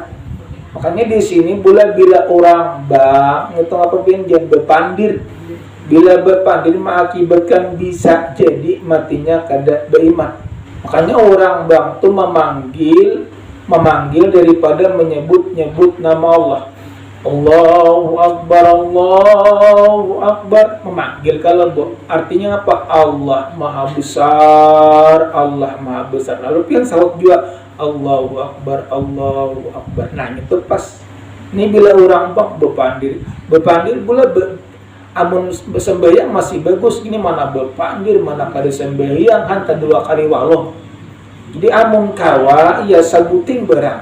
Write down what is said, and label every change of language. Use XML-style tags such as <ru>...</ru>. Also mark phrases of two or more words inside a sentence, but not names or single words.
<bjn>Makanya di sini bila orang bang itu apa pun jangan berpandir. Bila berpandir mengakibatkan bisa jadi matinya kada beriman. Makanya orang bang itu memanggil daripada menyebut nama Allah.</bjn> <ar>Allahu Akbar, Allahu Akbar,</ar> <id>memanggil kalau artinya apa? Allah Maha Besar, Allah Maha Besar.</id> <bjn>Lalu pian sahut juga</bjn> <ar>Allahu Akbar, Allahu Akbar.</ar> <bjn>Nah itu pas. Ini bila orang bang berpandir pula amun sembahyang masih bagus. Ini mana berpandir, mana kada sembahyang, hanta 2 kali wallah. Jadi amun kawa ia sabuting barang.</bjn>